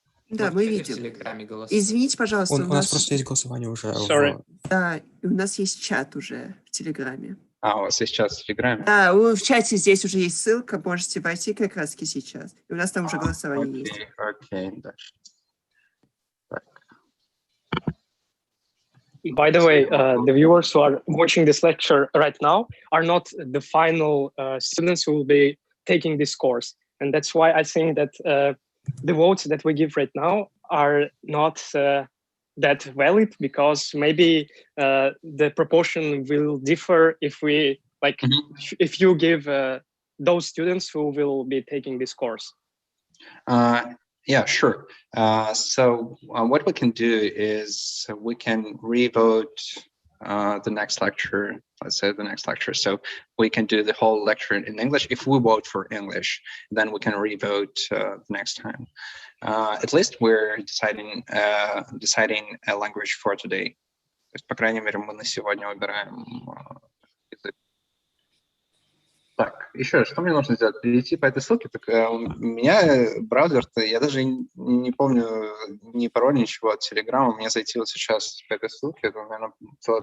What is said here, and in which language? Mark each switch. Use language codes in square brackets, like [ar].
[ru] Да, мы видим. Извините, пожалуйста, У нас просто есть голосование уже. [en] Sorry. [ru] Да, и у нас есть чат уже в Телеграме. А, у вас есть чат в Телеграме? Да, в чате здесь уже есть ссылка, можете войти как раз сейчас. И у нас там уже голосование есть. Окей, дальше. Так. [en] By the way, the viewers who are watching this lecture right now are not the final students who will be taking this course. And that's why I think that the votes that we give right now are not that valid, because maybe the proportion will differ if we, like, if you give those students who will be taking this course. Yeah, sure. So what we can do is we can revote the next lecture, let's say the next lecture. So we can do the whole lecture in English. If we vote for English, then we can revote the next time. At least we're deciding a language for today. [ru] То есть, по крайней мере, мы на сегодня выбираем язык. Так, еще что мне нужно сделать? Перейти по этой ссылке? Так у меня браузер-то, я даже не помню ни пароль, ничего от Телеграма. Мне зайти вот сейчас по этой ссылке, это, наверное, целая